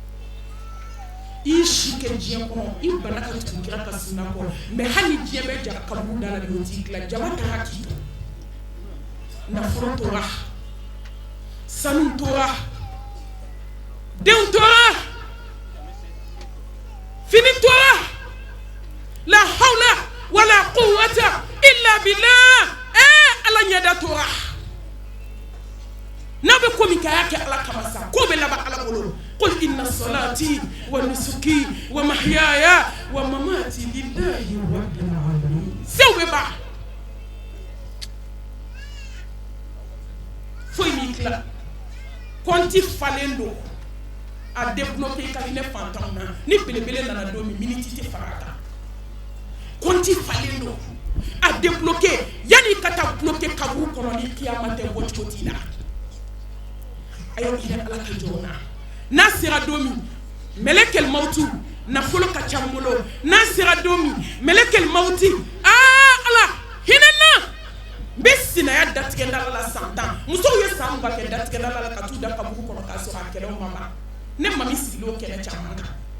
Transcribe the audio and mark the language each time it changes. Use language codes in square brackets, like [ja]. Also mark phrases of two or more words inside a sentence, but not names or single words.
[bm] i si kɛ diɲɛ kɔnɔ i bana ka tugu kira ka sunna kɔ mais hali ni diɲɛ bɛɛ jara kaburu da la bi o t'i dilan jama ta hakili to nafolo tora sanu tora denw tora fini tora [ar] لا حول ولا قوة إلا بالله [bm] ala ɲɛda tora n'a bɛ ko min kɛ a y'a kɛ ala kama sa ko bɛ laban ala bolo [ar] قل إن صلاتي ونسكي ومحياي ومماتي لله رب العالمين [bm] sew bɛ ban foyi m'i tila kɔnti falen don a débloqué i ka hinɛ fantanw na ni belebele nana don min miniti tɛ fara a kan kɔnti falen don a débloqué yanni ka taa bloqué kaburu kɔnɔ ni kiyama tɛ bɔ cogo t'i la a y'o hinɛ ala ka jɔn na n'a sera don min mɛlɛkɛl mawutu nafolo ka ca n bolo n'a sera don min mɛlɛkɛl mawuti ala hinɛ n na n bɛ sinaya datigɛ da la san 10 musow ye san 20 kɛ datigɛ da la ka t'u da kaburu kɔnɔ k'a sɔrɔ a kɛlɛw ma ban ne mami sigilen o kɛlɛ caman kan